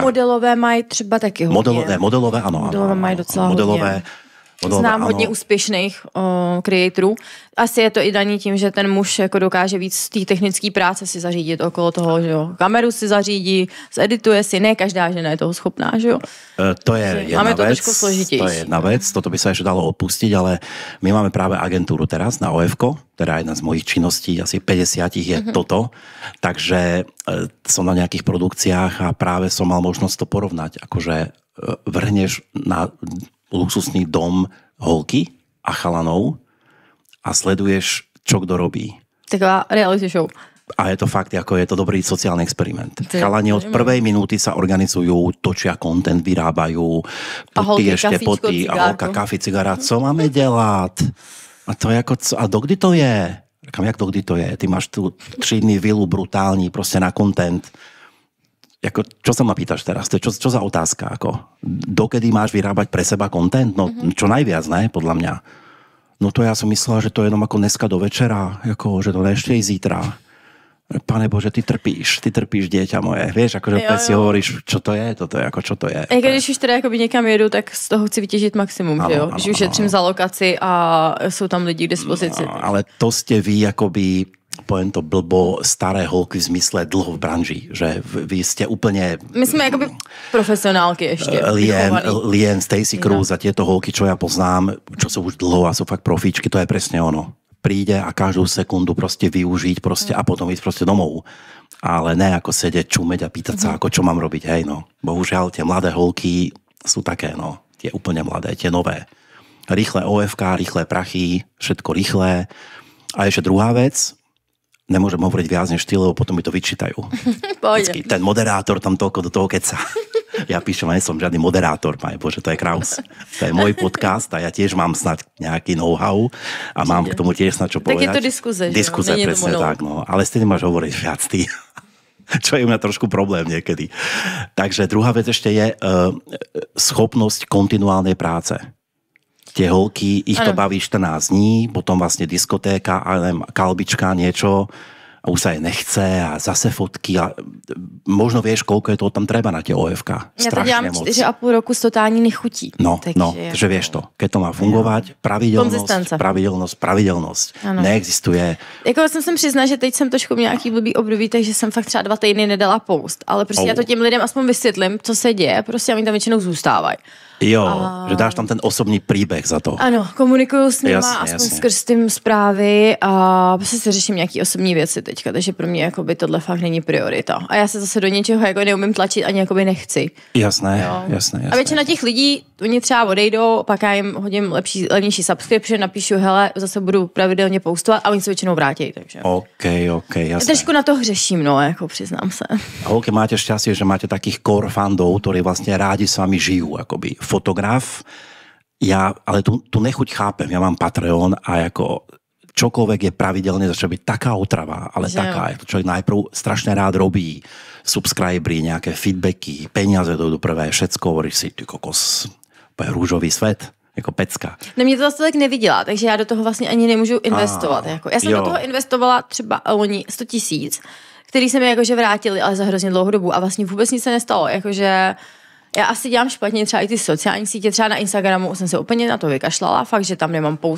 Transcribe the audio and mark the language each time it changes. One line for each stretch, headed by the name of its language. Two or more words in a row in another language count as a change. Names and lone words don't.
Czech: Modelové mají třeba taky hodně. Modelové, ano. Modelové mají docela hodně. Znám hodně úspěšných creatorů. Asi je to i daný tím, že ten muž jako dokáže víc z té technické práce si zařídit okolo toho, že jo. Kameru si zařídí, zedituje si, ne každá žena je toho schopná, že jo.
Slovak: To je jedna vec. To je jedna vec, toto by sa ešte dalo odpustiť, ale my máme práve agentúru teraz na OFko, teda jedna z mojich činností, asi 50 je toto, takže som na nejakých produkciách a práve som mal možnosť to porovnať, akože vrhneš na luxusný dom holky a chalanov a sleduješ, čo kdo robí.
Czech: Taková reality show.
Slovak: A je to fakt, ako je to dobrý sociálny experiment. Chalani od prvej minúty sa organizujú, točia content, vyrábajú, potí ešte potí a holka, kafi, cigarát.
Czech: Co máme dělat? A to je ako, a dokdy to je? Říkám, jak dokdy to je? Ty máš tu 3 dny vilu brutální, prostě na content.
Slovak: Jako, čo sa ma pýtaš teraz? To je čo za otázka? Ako, dokedy máš vyrábať pre seba content? No, čo najviac, ne? Podľa mňa. No to ja som myslela, že to je jenom ako dneska do večera, jako, že to ešte i zítra. Pane Bože, ty trpíš, dieťa moje. Vieš, akože opäť si hovoríš, čo to je, toto je, ako čo to je.
Czech: A když už teda jakoby někam jedu, tak z toho chci vytěžit maximum, že jo? Že ušetřím za lokaci a jsou tam lidi k dispozici.
Slovak: No, ale to ste vy, akoby poviem to blbo, staré holky v zmysle dlho v branži, že vy ste úplne...
Czech: My jsme jakoby profesionálky ještě.
Slovak: Lien, Stacy Cruz a tieto holky, čo ja poznám, čo sú už dlho a sú fakt profíčky, to je presne ono. Príde a každú sekundu prostě využiť prostě a potom ísť prostě domov. Ale ne ako sedět, čumeť a pýtať sa, ako čo mám robiť, hej no. Bohužiaľ, tie mladé holky sú také, no, tie úplne mladé, tie nové. Rýchle OFK, rýchle prachy, všetko rýchle. A ešte druhá vec, nemôžem hovoriť viac než ty, lebo potom mi to vyčítajú. Vždycky, ten moderátor tam toľko do toho keca. Ja píšem, nie som žiadny moderátor, Pane Bože, to je Kraus. To je môj podcast a ja tiež mám snad nejaký know-how a mám k tomu tiež snad čo povedať.
Czech: Tak je to diskuze, že? Diskuze, presne tak, no.
Slovak: Ale s tým máš hovoriť viac ty. Čo je u mňa trošku problém niekedy. Takže druhá vec ešte je schopnosť kontinuálnej práce. Tie holky, ich to baví 14 dní, potom vlastne diskotéka, kalbička, niečo, a už sa jej nechce a zase fotky a možno vieš, koľko je toho tam treba na tie OFK.
Czech: Ja to dělám 4,5 roku s totální nechutí.
Slovak: Takže vieš to. Keď to má fungovat, pravidelnosť. Ano. Neexistuje.
Czech: Jako jsem se přiznala, že teď jsem trošku měla nějaký blbý období, takže jsem fakt třeba 2 týdny nedala post, ale prostě já to těm lidem aspoň vysvětlím, co se děje, prostě oni tam většinou zůstávají. Jo, že dáš tam ten osobní príbeh za to. Ano, komunikuju s nima, aspoň skrz tím zprávy a prostě si řeším nějaký osobní věci teďka, takže pro mě jakoby tohle fakt není priorita. A já se zase do něčeho jako neumím tlačit, ani jakoby nechci. Jasné. A většina těch lidí, oni třeba odejdou, pak já jim hodím levnější subscription, napíšu, hele, zase budu pravidelně postovat a oni se většinou vrátí, takže. OK, jasné. Trošku na to hřeším, no, jako přiznám se.
Slovak: Holky, máte šťastie, že máte takých core fandov, ktorí vlastne rádi s vami žijú, akoby fotograf. Ja, ale tu nechuť chápem, ja mám Patreon a ako čokoľvek je pravidelne, začne byť taká otrava, ale že taká, človek najprv strašne rád robí subscribery, nejaké feedbacky, peniaze do prvé, všetko, hovoríš si, ty kokos,
Czech: růžový svet, jako pecka. No mě to zase tak neviděla, takže já do toho vlastně ani nemůžu investovat. Já jsem do toho investovala třeba loni 100 000, který se mi jakože vrátili, ale za hrozně dlouhou dobu a vlastně vůbec nic se nestalo, jakože já asi dělám špatně třeba i ty sociální sítě, třeba na Instagramu jsem se úplně na to vykašlala, fakt, že tam nemám post.